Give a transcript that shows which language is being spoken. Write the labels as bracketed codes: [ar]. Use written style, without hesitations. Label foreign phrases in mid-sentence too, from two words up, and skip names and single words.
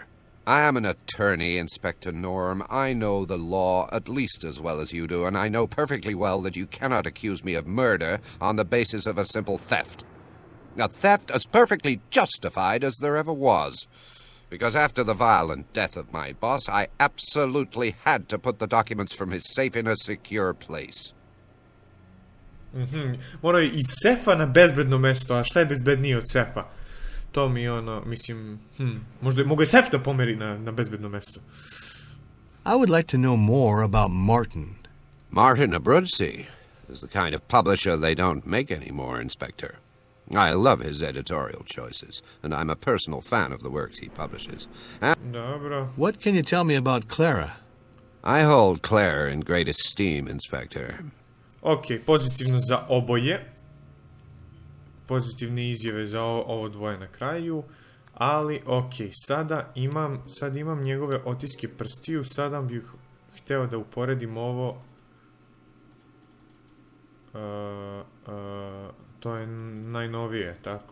[en] I am an attorney, Inspector Norm. I know the law at least as well as you do, and I know perfectly well that you cannot accuse me of murder on the basis of a simple theft. A theft as perfectly justified as there ever was. Because after the violent death of my boss, I absolutely had to put the documents from his safe in a secure place. [sr] Morao je iz sefa na bezbedno mesto, a šta je bezbednije od sefa? To mi mislim, možda mogu je sef da pomeri na bezbedno mesto. [en] I would like to know more about Martin. Martin Abruzzi is the kind of publisher they don't make anymore, Inspector. I love his editorial choices, and I'm a personal fan of the works he publishes. [sr] Dobro. [en] What can you tell me about Clara? I hold Claire in great esteem, Inspector. [sr] Ok, pozitivno za oboje. Pozitivne izjave za ovo dvoje na kraju. Ali, ok, sad imam njegove otiske prstiju. Sada bih hteo da uporedim ovo. To je najnovije, tako.